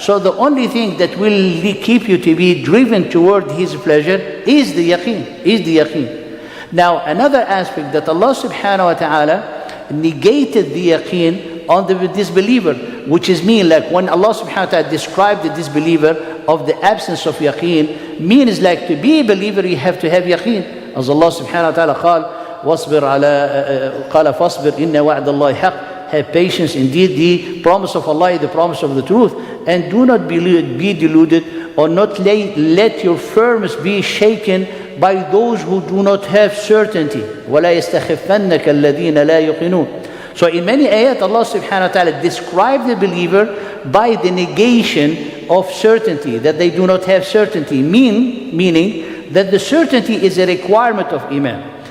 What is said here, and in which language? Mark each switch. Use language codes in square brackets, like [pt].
[en] So the only thing that will keep you to be driven toward His pleasure is the yaqeen, Now another aspect that Allah subhanahu wa ta'ala negated the yaqeen on the disbeliever, which is mean like when Allah subhanahu wa ta'ala described the disbeliever of the absence of yaqeen, means like to be a believer you have to have yaqeen. [ar] As Allah subhanahu wa ta'ala قال فاصبر إن وعد الله حق. [en] Have patience, indeed the promise of Allah is the promise of the truth, and do not be deluded or not let your firmness be shaken by those who do not have certainty. [ar] وَلَا يَسْتَخِفَّنَّكَ الَّذِينَ لَا يُقِنُونَ. [en] So in many ayat Allah subhanahu wa ta'ala described the believer by the negation of certainty, that they do not have certainty, meaning that the certainty is a requirement of iman.